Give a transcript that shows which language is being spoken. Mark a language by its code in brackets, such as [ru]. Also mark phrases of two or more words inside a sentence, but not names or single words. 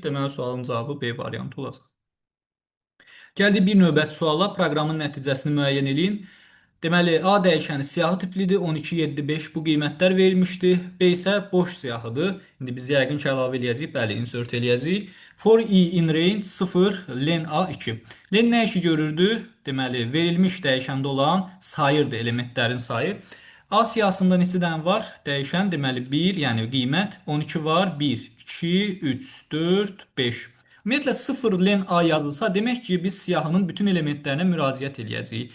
[az] Deməli, sualın cavabı B variantı olacaq. Gəldik bir növbəti suala. Proqramın nəticəsini müəyyən edin. Deməli, A dəyişəni siyahı tiplidir. 12, 7, 5 bu qiymətlər verilmişdi. B isə boş siyahıdır. İndi biz yəqin ki, əlavə eləyəcəyik. Bəli, insert eləyəcəyik. [en] For i in range [az] 0, len A 2. Len nə işi görürdü? Deməli, verilmiş dəyişəndə olan sayırdı, elementlərin sayı. A siyahısında neçə dənə var? Dəyişən, deməli 1, yəni qiymət 12 var. 1, 2, 3, 4, 5. Ümumiyyətlə 0 len A yazılsa, demək ki, biz siyahının bütün elementlərinə müraciət eləyəcəyik.